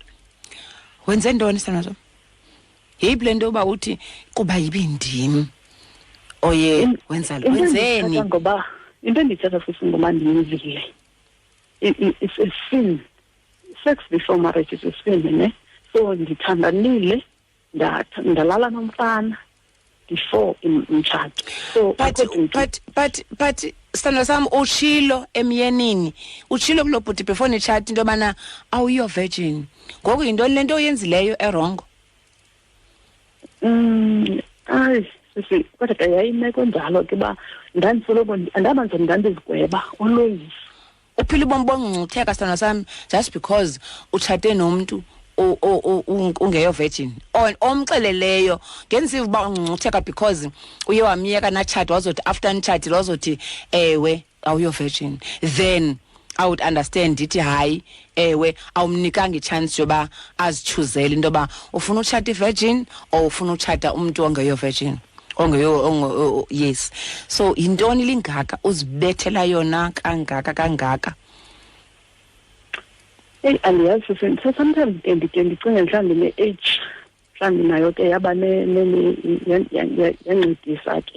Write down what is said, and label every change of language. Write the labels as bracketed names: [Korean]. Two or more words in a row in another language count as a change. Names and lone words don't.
[Xhosa] Wenze ntoni sanazo? Yeyiphi le nto yoba uthi kuba yibindimi oye wenzeni? Ngoba into endithetha futhi ngoba ndiyenzile. [English] It's a sin. Sex before marriage is a sin, [Xhosa] ne? So ndithandanile ndalala nomfana before umtshato. So but sithando sam utshilo emyenini utshilo kulo bhuti before nitshati into yobana awuyo virgin. Ngoku yintoni le nto oyenzileyo erongo? Sisi kodwa ke yayimeko njalo ke ba ndandisoloko andabanza ndandizigweba always. Uphila ubomi bongcutheka sithando sam [English] just because [Xhosa] utshate nomuntu ungeyo virgin omxeleleyo ngenziva uba ungcutheka because uye wamyeka natshati wazothi after nitshati wazothi ewe awuyo virgin, [English] then I would understand [Xhosa] ndithi hayi ewe awumnikanga ichance yoba azichuzele into yoba ufuna utshata i-virgin or ufuna utshata umuntu ongeyo virgin yes. So yintoni lingaka uzibethela yona kangaka? Aliyazi so sometimes ndicinga mhlawumbi ne-age mhlawumbi nayo ke yaba yancedisa ke